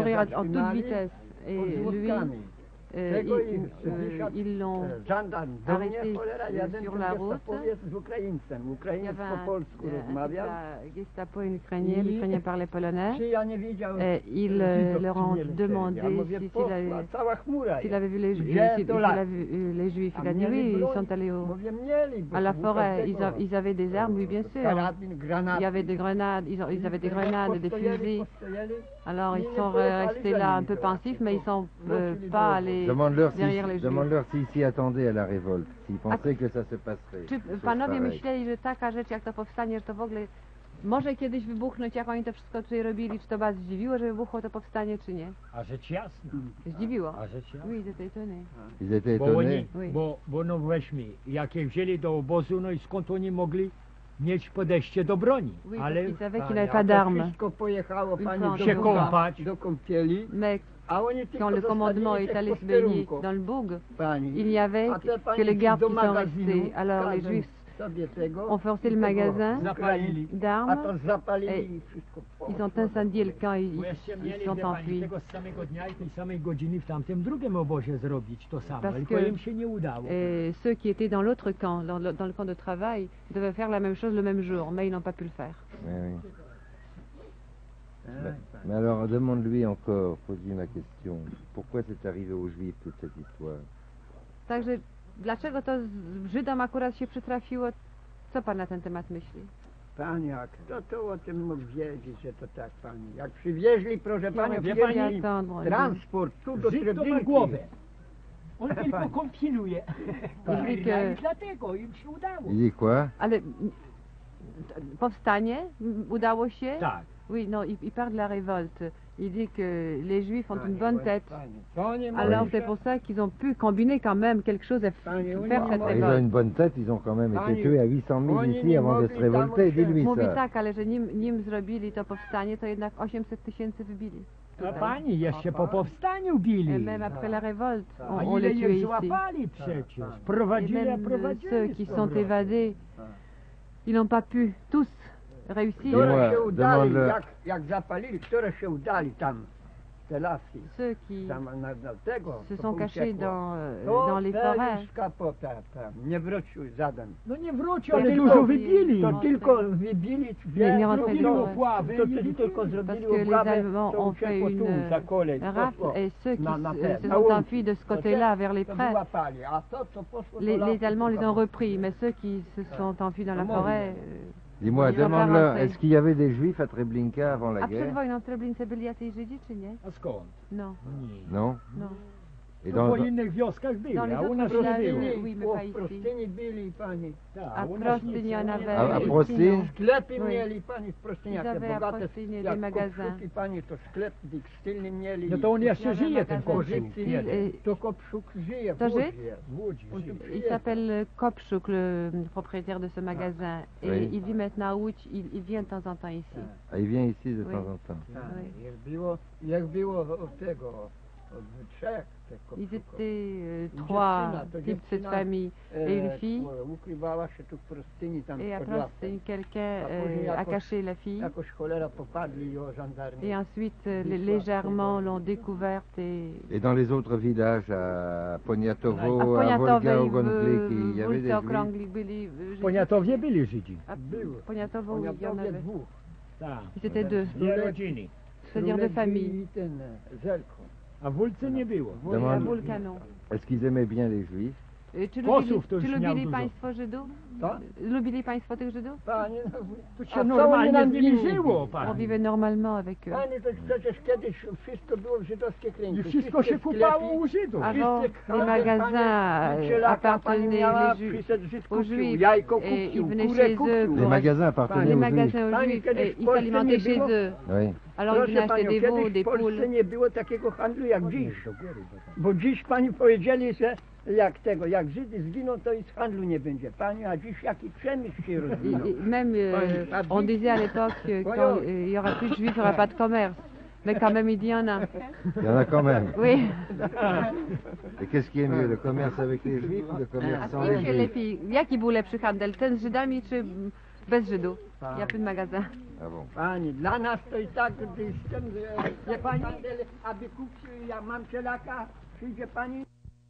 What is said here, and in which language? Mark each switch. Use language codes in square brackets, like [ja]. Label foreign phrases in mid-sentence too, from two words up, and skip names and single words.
[fr] courir en toute [pl] zatrzymali [fr] vitesse. Et [pl] pod [fr] lui, [pl] Złotkami. Tego [fr] ils l'ont... [pl] Żandarm do mnie, [fr] arrêté [pl] cholera, jeden [fr] sur [pl] ten [fr] la route. [pl] gestapowiec z Ukraińcem. [fr] Il y [pl] Ukrainiec [fr] avait [pl] po polsku rozmawiał. [fr] un Gestapo et un Ukrainien, [pl] I- [fr] l'Ukrainien parlait polonais. [pl] Czy ja nie widział [fr] Et ils [pl] Żydów, [fr] leur [pl] czy [fr] ont [pl] nie lecieli? [fr] demandé [pl] Ja mówię, [fr] s'il [pl] poszła, [fr] avait, [pl] cała chmura [fr] s'il [pl] jest. [fr] avait vu les, [pl] Gdzie [fr] s'il [pl] to [fr] a [pl] lat? [fr] vu les Juifs. [pl] A [fr] Il a dit [pl] mieli [fr] oui, ils [pl] broń? [fr] sont allés [pl] Mówię, mieli, bo [fr] à la [pl] to [fr] forêt. [pl] tego, [fr] Ils avaient des armes, oui, bien sûr. [pl] karabin, granat. [fr] Il y avait des grenades, ils avaient des grenades, des fusils. [pl] Postojeli. [fr] Alors ils sont restés là un peu pensifs, mais ils sont pas allés Demande-leur derrière les Juifs. s'ils s'y attendaient à la révolte, s'ils pensaient que ça se passerait. [pl] Czy [fr] Chose [pl] panowie [fr] pareille. [pl] myśleli, że taka rzecz jak to powstanie, że to w ogóle może kiedyś wybuchnąć, jak oni to wszystko tutaj robili? Czy to was zdziwiło, że wybuchło to powstanie, czy nie? A rzecz jasna. Zdziwiło. A rzecz jasna. [fr] Oui, ils étaient étonnés. Ils étaient [pl] Bo [fr] étonnés. [pl] oni, [fr] Oui. [pl] bo no weźmy, jak je wzięli do obozu, no i skąd oni mogli mieć podejście do broni? [fr] Oui, [pl] Ale [fr] parce qu'ils savaient qu'il [pl] A [fr] n'avait pas [pl] to [fr] d'armes. [pl] wszystko pojechało [fr] Une [pl] pani [fr] fois [pl] do się Buga, kąpać. do kąpieli, [fr] Mais [pl] a oni tylko [fr] quand le commandement [pl] zostawili [fr] est [pl] tych [fr] allé se [pl] posterunków. [fr] baigner dans le bourg, [pl] Pani. [fr] il n'y avait [pl] A te pani [fr] que les gardes [pl] do [fr] qui sont [pl] magazynu, [fr] restés. Alors les [pl] każą [fr] Juifs [pl] sobie tego [fr] ont forcé [pl] i [fr] le [pl] tego [fr] magasin [pl] zapalili. A [fr] d'armes, [pl] to zapalili i wszystko [fr] ils ont incendié le camp et [pl] Bo jeszcze [fr] ils [pl] mieli, [fr] sont [pl] wie pani, [fr] enfuis. [pl] tego samego dnia i tej samej godziny w tamtym drugim obozie zrobić to samo, [fr] Parce [pl] tylko [fr] que- [pl] im się nie udało. [fr] Et ceux qui étaient dans l'autre camp, dans le camp de travail, devaient faire la même chose le même jour, mais ils n'ont pas pu le faire. Oui, oui. Mais alors, demande-lui encore, pose-lui ma question. Pourquoi c'est arrivé aux Juifs toute cette histoire? [pl] Także dlaczego to Żydom akurat się przytrafiło? Co pan na ten temat myśli? Pani, a kto to o tym mógł wiedzieć, że to tak pani? Jak przywieźli, proszę panią, wie pani, przywieźli transport tu do Żyd to ma Treblinki. głowę. On tylko kombinuje. Mówi, I że- dlatego im się udało. [fr] Il dit quoi? [pl] Ale powstanie udało się? Tak. [fr] Oui, non, il parle de la révolte. Il dit que les Juifs ont une bonne tête. [pl] Pani, to nie [fr] Alors [pl] może- [fr] c'est pour ça qu'ils ont pu combiner quand même quelque chose et [pl] Pani, oni [fr] faire [pl] nie [fr] cette [pl] mogli- [fr] Ils ont révolte. une bonne tête, ils ont quand même été [pl] Pani, [fr] tués à 800 000 [pl] oni [fr] ici [pl] nie [fr] avant de se [pl] mogli [fr] révolter, [pl] tam się- [fr] dis-lui [pl] Mówi [fr] ça. [pl] tak, ale że nim zrobili to powstanie, to jednak 800 000 wybili. A pani, jeszcze po powstaniu [fr] Et [pl] bili. [fr] même après la révolte, [pl] A [fr] on [pl] ile [fr] les tuait [pl] ich [fr] ici. [pl] złapali przecież. [fr] Et [pl] Prowadzili, a [fr] même [pl] prowadzili. [fr] ceux qui sont évadés, ils n'ont pas pu tous réussir. Dis-moi, [pl] Które się udali, [fr] demande-le. [pl] jak zapalili, które się udali tam. Stelacji. [fr] Ceux qui [pl] Tam na tego. [fr] se [pl] to [fr] sont cachés [pl] uciekło. [fr] dans les [pl] To [fr] forêts. [pl] już kapota tam. Nie wrócił żaden. No nie wrócił, To ale tylko- dużo wybili. To tylko wybili, [fr] nie rentrez [pl] Zrobili dans- opławy, to i tylko [fr] Parce [pl] zrobili [fr] que les [pl] obławę, [fr] Allemands [pl] to [fr] ont fait [pl] uciekło tu, [fr] une [pl] za kolej. [fr] rafle [pl] poszło. [fr] et ceux qui [pl] Na [fr] se [pl] te- [fr] se [pl] na [fr] sont [pl] łąki. [fr] enfuis de ce [pl] To [fr] côté-là [pl] te- [fr] vers les [pl] to [fr] prés. [pl] wyłapali, a to, co poszło do [fr] Les [pl] lasu, [fr] Allemands [pl] to [fr] les ont [pl] tam- [fr] repris, mais ceux qui se sont enfuis dans la Comment forêt. Dis-moi, Ils vont faire demande-leur, rentrer. est-ce qu'il y avait des juifs à Treblinka avant la [pl] A [fr] guerre? [pl] przedwojną Treblince byli jacyś Żydzi, czy nie? A skąd? No, Nie. [fr] Non? [pl] no. [fr] Et [pl] No, [fr] dans, [pl] po innych wioskach byli, [fr] Dans les [pl] a u [fr] autres [pl] nas nie [fr] villages, [pl] było. [fr] oui, mais [pl] O, [fr] pas [pl] w [fr] ici. [pl] Prostyni byli pani. Tak, A u nas Prostynie, nic, [fr] on [pl] nie [fr] avait- [pl] było. [fr] à ici, [pl] Prosty? [fr] non. [pl] Sklepy [fr] Oui. [pl] mieli pani w Prostyniach, [fr] Ils avaient à [pl] bogate, [fr] Prostynie [pl] jak [fr] des magasins. [pl] Kopszuki pani, to sklep tekstylny mieli. No to on jeszcze [fr] J'avais un [pl] żyje, ten [fr] magasin [pl] Kopczuk. [fr] textile. [pl] jeden. [fr] Et [pl] To Kopszuk żyje, w To Łodzi Żyd? jest. W Łodzi On tu żyje. [fr] il [pl] przyjechał. [fr] s'appelle Kopchuk, le propriétaire de ce magasin. Et Oui. il vit maintenant à Łódź, il vient de temps en temps ici. Ah, il vient ici de Oui. temps en temps. [pl] Tak, [fr] Oui. [pl] jak było od tego, od trzech tych [fr] Ils [pl] Kopszuków. [fr] étaient [pl] Dziewczyna, [fr] trois [pl] to [fr] types de cette [pl] dziewczyna, [fr] famille et une [pl] E, [fr] fille. [pl] Ukrywała się tu w Prostyni, tam [fr] Et [pl] pod [fr] après, [pl] ławką. [fr] quelqu'un [pl] A później [fr] a [pl] jakoś- [fr] caché la fille. [pl] Jakoś cholera popadli o żandarmii. [fr] Et ensuite, légèrement, l'ont découverte et... Et dans les autres villages, à Poniatovo, [pl] A [fr] à [pl] Poniatowie [fr] Volga, [pl] i [fr] au Gonflik, il y [pl] w [fr] avait des [pl] ulicy [fr] juifs. [pl] Okrągli byli W Żydzi. Poniatowie byli Żydzi. A Były. [fr] Poniatowo, oui, il y en [pl] Poniatowie [fr] avait. [pl] dwóch. Tak. [fr] Ils étaient deux, [pl] Dwie rodziny. [fr] c'est-à-dire de [pl] Królewski [fr] famille. [pl] I ten Zelko. A w Wólce nie było. [fr] À Demande- [pl] Wulkano. [fr] Est-ce qu'ils aimaient bien les juifs? [pl] Czy Posłów to lubili, już czy miał lubili dużo. państwo Żydów? Tak? Lubili państwo tych Żydów? Panie, no, To a się co oni normalnie nam z nimi winni żyło, byli? [fr] On [pl] pani. [fr] vivait normalement avec eux. [pl] Panie, to przecież kiedyś wszystko było w żydowskich I rękach. wszystko się kupało u Żydów. [fr] Avant, [pl] Wszyscy [fr] les [pl] handel, [fr] magasins [pl] pani, cielaka, pani [fr] appartenaient [pl] miała, [fr] les Juifs, [pl] przyszedł Żyd [fr] aux [pl] kupił, [fr] Juifs [pl] jajko [fr] et ils [pl] kupił, [fr] venaient [pl] kurę [fr] chez eux [pl] kupił. [fr] Les pour magasins les appartenaient aux juifs. magasins aux [pl] Pani, [fr] Juifs [pl] kiedyś [fr] et [pl] w [fr] ils [pl] Polsce [fr] s'alimentaient [pl] nie [fr] chez [pl] było? [fr] eux. Oui. Alors ils [pl] Proszę [fr] venaient acheter [pl] panią, [fr] des veaux, [pl] kiedyś [fr] des [pl] w Polsce [fr] poules. [pl] nie było takiego handlu jak dziś. Bo dziś pani powiedzieli, że jak Żydy zginą, to i z handlu nie będzie. Pani, a dziś jaki przemysł się rozwinął. [fr] Même, on disait à l'époque, quand il y aura plus de Juifs, il n'y aura pas de commerce. Mais quand même, il dit, il y en a. Il y en a quand même. Oui. Et qu'est-ce qui est mieux, le commerce avec les juifs ou le commerce sans les [pl] Kim się [fr] juifs? [pl] lepiej, jaki był lepszy handel? Ten z Żydami czy bez Żydów? [fr] Ja plus de magasin. Ah bon. [pl] Pani, dla nas to i tak z tym, że pani, aby kupił, ja mam cielaka, przyjdzie pani,